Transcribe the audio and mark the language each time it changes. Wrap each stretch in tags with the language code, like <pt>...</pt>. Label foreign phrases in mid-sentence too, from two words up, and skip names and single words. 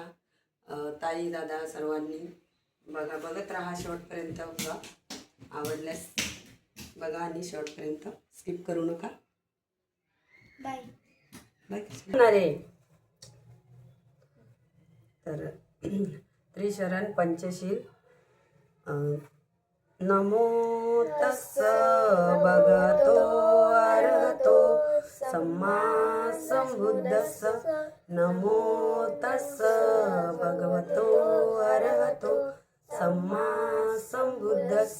<mr>ताई दादा सर्वांनी बघत राहा शेवटपर्यंत. बघा, आवडल्यास बघा आणि शेवटपर्यंत स्किप करू नका. बाय बाय. तर त्रिशरण पंचशील.</mr> <pi>नमो तस्स भगवतो अरहतो सम्मा संबुद्धस्स. नमो तस्स भगवतो अरहतो सम्मा संबुद्धस्स.</pi>